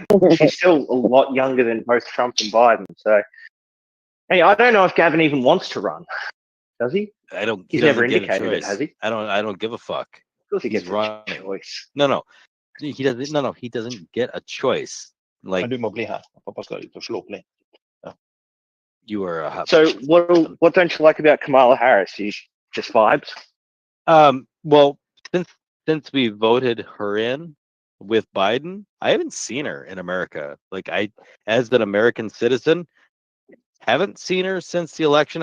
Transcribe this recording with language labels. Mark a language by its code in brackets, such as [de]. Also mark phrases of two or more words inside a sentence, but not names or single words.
[en] She's still a lot younger than both Trump and Biden. So, hey, I don't know if Gavin even wants to run. Does he? I don't. He's He never doesn't get a indicated it, choice. has he? I don't give a fuck. Of course he He's gets a running. choice. No. He doesn't. No. He doesn't get a choice. Like, [no] Men du må bli her. Pappa skal ut og slå opp litt. [en] you are a hot. So, what don't you like about Kamala Harris? She's just vibes. Well, since we voted her in with Biden, I haven't seen her in America. Like, as an American citizen, haven't seen her since the election.